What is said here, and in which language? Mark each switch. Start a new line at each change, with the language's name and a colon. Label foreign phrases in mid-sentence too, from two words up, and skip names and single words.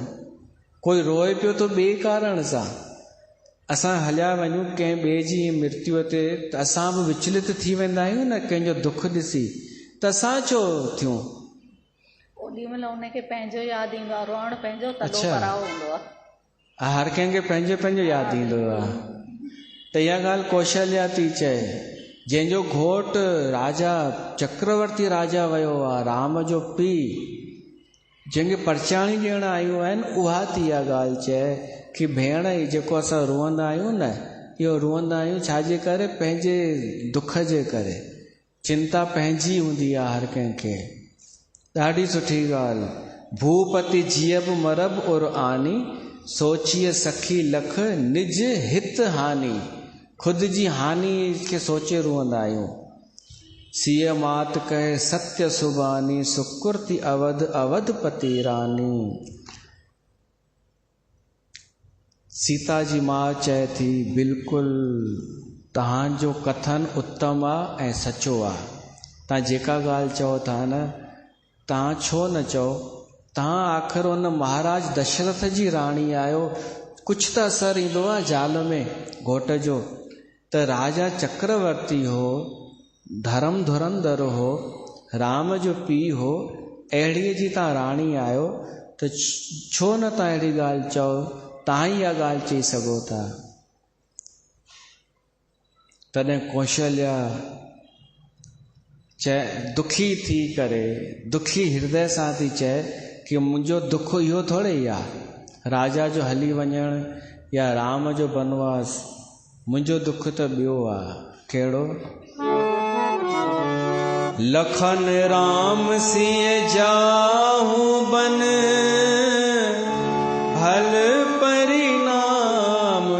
Sindhi: कोई रोए पियो थो ॿिए कारण सां, असां हलिया वञूं कंहिं ॿिए जी मृत्युअ ते त असां बि विचलित थी वेंदा आहियूं न कंहिंजो दुख ॾिसी। त असां छो थियूं? ओॾी महिल उनखे पंहिंजो यादि ईंदो आहे, रोअण पंहिंजो तॾो कराओ हूंदो आहे। हर कंहिंखे पंहिंजो पंहिंजो यादि ईंदो आहे। त इहा ॻाल्हि कौशल्या थी चए, जंहिंजो घोटु राजा चक्रवर्ती राजा वियो आहे, राम जो पीउ, जंहिंखे परचाणी ॾियण आयूं आहिनि, उहा थी इहा ॻाल्हि चए कि भेण ही जेको असां रुअंदा आहियूं न, इहो रुअंदा आहियूं छाजे करे? पंहिंजे दुख जे करे। चिंता पंहिंजी हूंदी आहे हर कंहिंखे। ॾाढी सुठी ॻाल्हि।
Awadhi: भूपति जियब मरब और आनी, सोचिए सखी लख निज हित हानि।
Sindhi: ख़ुदि जी हानि खे सोचे रुअंदा आहियूं।
Awadhi: सीय मात कहे सत्य सुबानी, सुकृति अवध अवधपति रानी।
Sindhi: सीता जी मां चए थी बिल्कुलु तव्हांजो कथन उत्तम आहे ऐं सचो आहे। तव्हां जेका ॻाल्हि चओ था न, तव्हां छो न चओ? तव्हां आख़िर हुन महाराज दशरथ जी राणी आहियो, कुझु त असरु ईंदो आहे ज़ाल में घोट जो। त राजा चक्रवर्ती हो, धर्म धुरंधर हो, राम जो पीउ हो, अहिड़ीअ जी तव्हां राणी आहियो, त छो न तव्हां अहिड़ी ॻाल्हि चओ? तव्हां ई इहा ॻाल्हि चई सघो था। तॾहिं कौशल्या चए, दुखी थी करे, दुखी हृदय सां थी चए कि मुंहिंजो दुख इहो थोरे ई आहे राजा जो हली वञणु या राम जो बनवास। मुंहिंजो दुख त ॿियो आहे। कहिड़ो?
Awadhi: लखन राम सिंह जाहूं बन भल परिणाम,